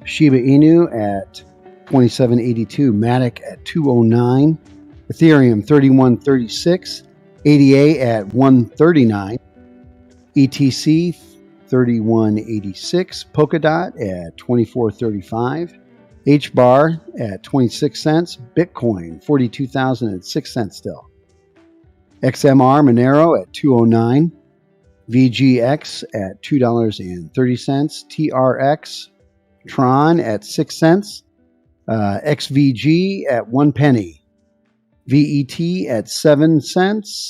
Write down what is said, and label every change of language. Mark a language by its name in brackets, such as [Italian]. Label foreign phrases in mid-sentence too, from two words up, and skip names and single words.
[English] Shiba Inu at 27.82. Matic at 209. Ethereum 31.36. ADA at 139. ETC 31.86. Polkadot at 24.35. HBAR at 26 cents. Bitcoin 42,006 cents still. XMR Monero at 209. VGX at $2.30. TRX Tron at 6 cents. XVG at 1 penny. VET at 7 cents.